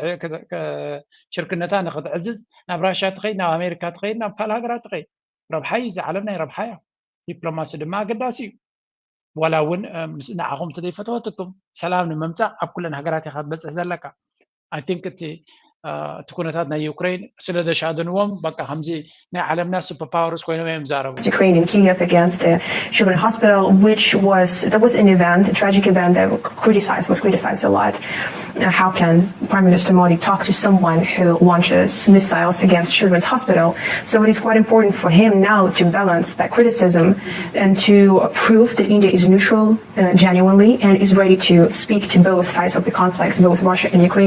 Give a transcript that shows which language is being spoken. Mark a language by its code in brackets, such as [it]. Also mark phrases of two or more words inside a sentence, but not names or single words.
[ti] ሽርክነታ ንክትዕዝዝ ናብ ራሽያ ትኸይድ ናብ ኣሜሪካ ትኸይድ ናብ ካልእ ሃገራት ትኸይድ ረብሓ እዩ እዚ ዓለም ናይ ረብሓ እያ ዲፕሎማሲ ድማ ኣገዳሲ እዩ ዋላ እውን ንዓኹም ተዘይፈተወትኩም ሰላም ንምምፃእ ኣብ ኩለን ሃገራት ኢኻ ትበፅሕ ዘለካ [en] I think [ti] እቲ ኩነታት ናይ ዩክሬን ስለ ዘሻደንዎም በቃ ከምዚ ናይ ዓለምና [en] super powers [ti] ኮይኖም እዮም ዛረቡ [en] Ukraine in Kiev against a children's hospital, that was an event, a tragic event that was criticized a lot. How can Prime Minister Modi talk to someone who launches missiles against children's hospital? So it is quite important for him now to balance that criticism and to prove that India is neutral genuinely and is ready to speak to both sides of the conflict, both Russia and Ukraine.